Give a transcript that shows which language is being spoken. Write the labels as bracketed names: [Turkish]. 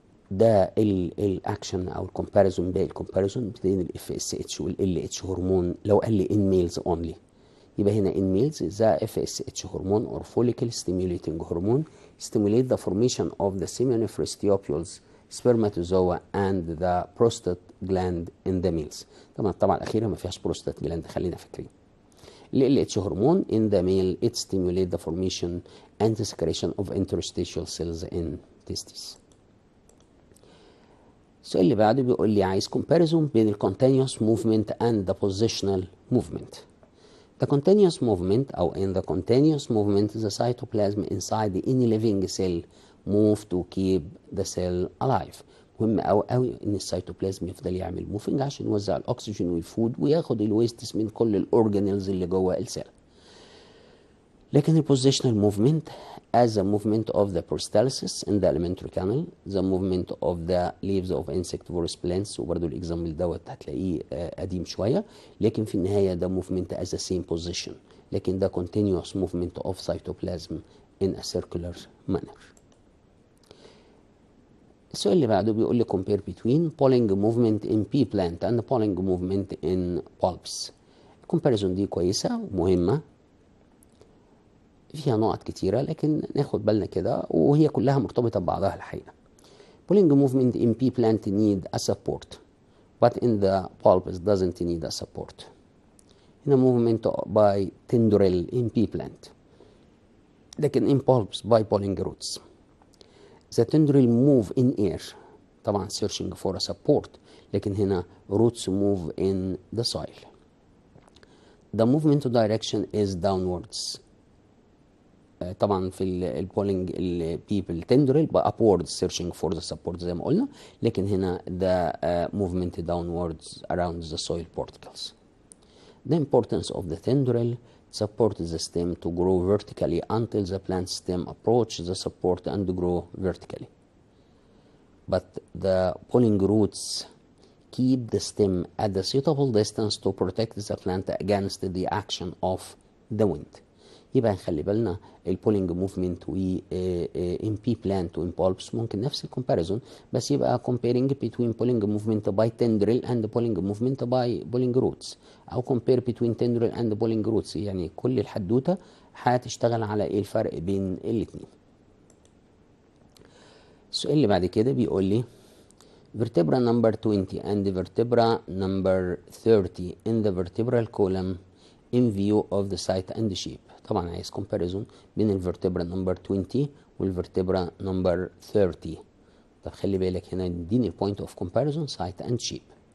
[Arabic] ده الاكشن او الكومباريزون، ده الكومباريزون بين ال [English] FSH وال LH [Arabic] هرمون لو قال لي [English] in males only، [Arabic] يبقى هنا [English] in males the FSH هرمون or follicle stimulating hormone stimulate the formation of the seminiferous tubules, spermatozoa and the prostate gland in the males. [Arabic] طبعا الأخيرة ما فيهاش [English] prostate gland، [Arabic] خلينا فاكرين. ال LH هرمون [English] in the male it stimulate the formation and the secretion of interstitial cells in testes. [Arabic] السؤال اللي بعده بيقول لي عايز comparison بين ال [English] continuous movement and the positional movement. The continuous movement [Arabic] أو [English] in the continuous movement the cytoplasm inside any living cell move to keep the cell alive. [Arabic] مهم قوي قوي ان السيتوبلازم يفضل يعمل موفنج عشان يوزع الاكسجين والفود وياخد الويستس من كل الاورجانيلز اللي جوه السيل. لكن البوزيشنال موفمنت [English] as a movement of the peristalsis in the alimentary canal, the movement of the leaves of insectivorous plants، [Arabic] وبرضه الاكزامبل دوت هتلاقيه قديم شويه، لكن في النهايه ده [English] movement as the same position، [Arabic] لكن ده [English] continuous movement of cytoplasm in a circular manner. [Arabic] السؤال اللي بعده بيقول لي [English] compare between polling movement in pea plant and polling movement in bulbs. [Arabic] الكومباريزون دي كويسه ومهمه، فيها نقط كتيرة لكن ناخد بالنا كده وهي كلها مرتبطة ببعضها الحقيقة. [English] Polling movement in pea plant need a support but in the bulbs doesn't need a support. [Arabic] هنا [English] movement by tendril in pea plant [Arabic] لكن [English] in bulbs by polling roots. The tendril move in air [Arabic] طبعا [English] searching for a support، [Arabic] لكن هنا [English] roots move in the soil. The movement direction is downwards. [Arabic] طبعا في البولينج البيبل تندرل [English] upwards searching for the support [Arabic] زي ما قلنا، لكن هنا [English] the movement downwards around the soil particles. The importance of the tendril support the stem to grow vertically until the plant stem approach the support and grow vertically. But the polling roots keep the stem at the suitable distance to protect the plant against the action of the wind. [Arabic] يبقى نخلي بالنا البولينج موفمنت و ان بي بلانت وان bulbs ممكن نفس الكومباريزون، بس يبقى [English] comparing between polling movement by tendril and polling movement by polling roots، [Arabic] او [English] compare between tendril and polling roots، [Arabic] يعني كل الحدوته هتشتغل على ايه الفرق بين الاثنين. السؤال اللي بعد كده بيقول لي [English] vertebra number 20 and vertebra number 30 in the vertebral column in view of the site and the shape. [Arabic] طبعا عايز comparison بين الفرتبرا نمبر 20 والفرتبرا نمبر 30. طب خلي بالك هنا اديني البوينت اوف comparison [English] site and shape.